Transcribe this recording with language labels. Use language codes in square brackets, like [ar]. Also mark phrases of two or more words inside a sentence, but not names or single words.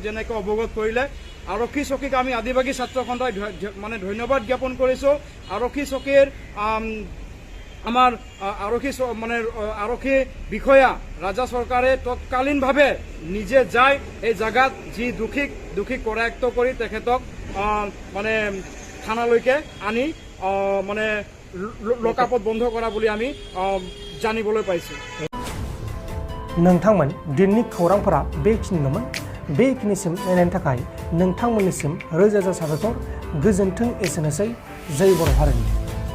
[as] যেনেকৈ অৱগত কৰিলে আৰক্ষী চকীক আমি আদিবাসী ছাত্ৰ সন্থাই মানে ধন্যবাদ জ্ঞাপন কৰিছোঁ আৰক্ষী চকীৰ আমাৰ আৰক্ষী বিষয়া ৰাজা চৰকাৰে তৎকালীনভাৱে নিজে যায় এই জাগাত যি দোষীক কৰায়ত্ব কৰি তেখেতক মানে থানালৈকে আনি মানে লকআপত বন্ধ কৰা বুলি আমি জানিবলৈ পাইছোঁ [brx] नोंथांमोन दिननि खौरांफोरा बेखिनिल'मोन बेखिनिसिम नायनायनि थाखाय नोंथांमोननिसिम रोजा रोजा साबायखर गोजोन्थों एसेनोसै जै बर' हारिनि